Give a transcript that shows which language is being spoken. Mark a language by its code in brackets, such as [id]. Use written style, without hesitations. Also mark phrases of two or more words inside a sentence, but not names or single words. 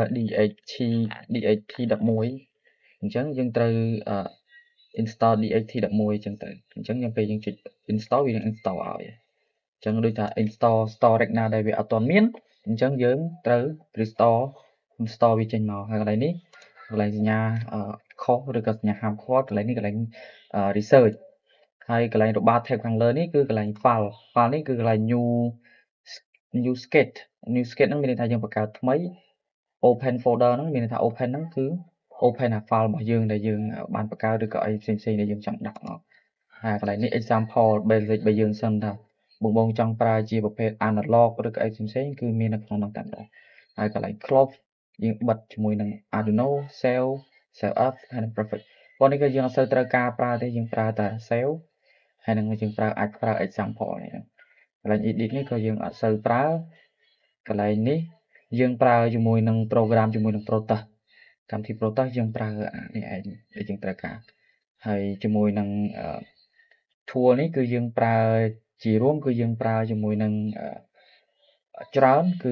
[km] DHT11 អញ្ចឹងយើងត្រូវ install DHT11 អញ្ចឹងទៅអញ្ចឹងពេលយើងចុច install វានឹង install ឲ្យអញ្ចឹងដូចថា [en] install storage [km] ណាដែលវាអត់ទាន់មានអញ្ចឹងយើងត្រូវ [en] restore install [km] វាចេញមកហើយកន្លែងនេះកន្លែងសញ្ញាខុសឬក៏សញ្ញាហាមឃាត់កន្លែងនេះកន្លែង research ហើយកន្លែងរបាល tab ខាងលើនេះគឺកន្លែង file នេះគឺកន្លែង [en] new sketch [km] ហ្នឹងមានន័យថាយើងបង្កើតថ្មី [en] open folder [km] ហ្នឹងមានន័យថា open ហ្នឹងគឺ open អា file របស់យើងដែលយើងបានបង្កើតឬក៏អីផ្សេងៗដែលយើងចង់ដាក់មកហើយកន្លែងនេះ [en] example basic [km] របស់យើងសិនថាបងចង់ប្រើជាប្រភេទ analog ឬក៏អីផ្សេងៗគឺមាននៅក្នុងនោះតែម្ដងហើយកន្លែង close យើងបិទជាមួយនឹង Arduino [en] save up [km] ហើយនឹង perfect ប៉ុន្តែនេះគឺយើងអត់សូវត្រូវការប្រើទេយើងប្រើតែ save ហើយនឹងយើងអាចប្រើ example នេះកន្លែង edit នេះក៏យើងអត់សូវប្រើកន្លែងនេះយើងប្រើជាមួយនឹង program ជាមួយនឹង Protos កម្មវិធី Protos យើងប្រើនេះឯងដែលយើងត្រូវការហើយជាមួយនឹង tool នេះគឺយើងប្រើជារួមគឺយើងប្រើជាមួយនឹងច្រើនគឺ